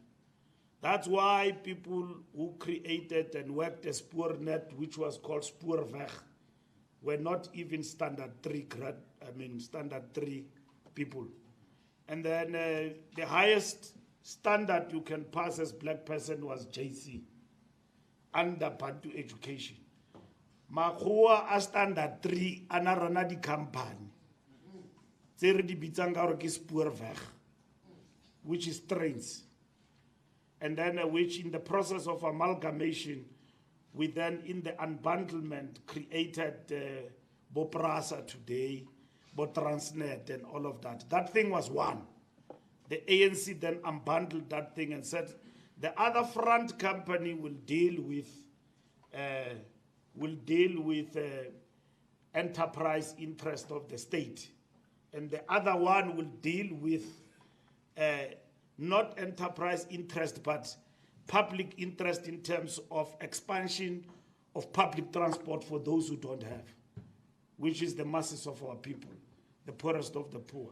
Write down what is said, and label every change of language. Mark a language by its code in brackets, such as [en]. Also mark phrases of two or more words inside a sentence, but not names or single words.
[en] That's why people who created and worked a Spoornet, which was called Spoorweg, were not even standard 3 people. And then the highest standard you can pass as black person was JC, under Bantu education. [tn] Makgowa a standard 3 ana rana di company. Tse re di bitsang ka gore ke Spoorweg, [en] which is trains. And then which in the process of amalgamation, we then in the unbundlement created Boprasa today, Botransnet and all of that. That thing was one. The ANC then unbundled that thing and said the other front company will deal with enterprise interest of the state, and the other one will deal with not enterprise interest but public interest in terms of expansion of public transport for those who don't have, which is the masses of our people, the poorest of the poor.